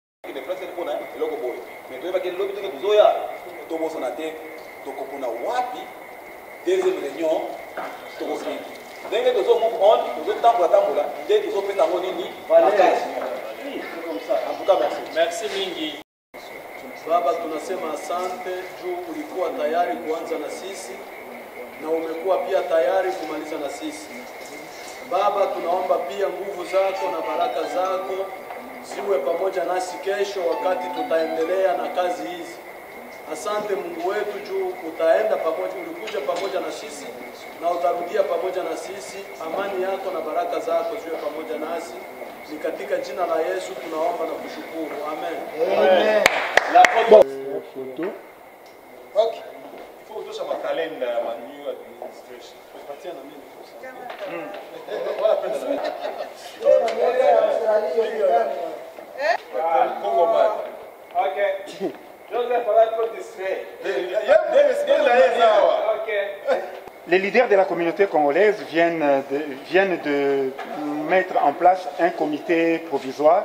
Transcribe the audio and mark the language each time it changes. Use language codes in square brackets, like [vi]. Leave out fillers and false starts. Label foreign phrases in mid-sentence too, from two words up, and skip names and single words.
[fr] Deuxième réunion, dès que nous sommes on, nous sommes tambola, dès que nous sommes en nini, voilà. Comme ça. En tout cas, merci. [sw] Merci Mingi. Baba, tunasema asante juu ulikuwa tayari kuanza na sisi na umekuwa pia tayari kumaliza na sisi. Baba, tunaomba pia nguvu zako na baraka zako ziwe pamoja nasi kesho wakati tutaendelea na kazi hizi. Asante Mungu wetu juu utaenda pamoja, ulikuja pamoja na sisi na utarudia pamoja na sisi. Amani yako na baraka zako ziwe pamoja nasi. Ni katika jina la Yesu tunaomba na kushukuru. Amen. Amen. [fr] La photo. Okay. Il faut aussi ma calendar ya ma [en] new administration. [sw] Patia na mimi fursa. [en] Congo man. [fr] Okay. Joseph, Les leaders de la communauté congolaise viennent de mettre en place un comité provisoire